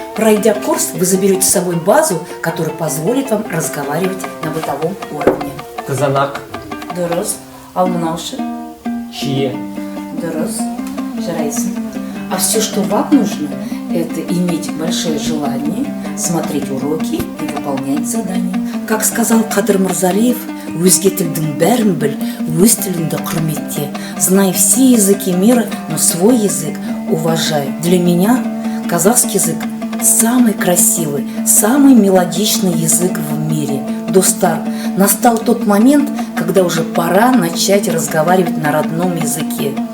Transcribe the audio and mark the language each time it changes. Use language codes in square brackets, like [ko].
[ru] Пройдя курс, вы заберете с собой базу, которая позволит вам разговаривать на бытовом уровне. [kk] Қызанақ, Дұрыс. Ал мынау ше? чие. Дұрыс. Жарайсың. [ru] А все, что вам нужно, это иметь большое желание, смотреть уроки и выполнять задания. Как сказал [kk] Кадыр Мурзалиев, өзге тілдің бәрін біл, өз тіліңді құрметте. [ru] Знай все языки мира, но свой язык уважай. Для меня казахский язык самый красивый, самый мелодичный язык в мире. Достар, настал тот момент, когда уже пора начать разговаривать на родном языке.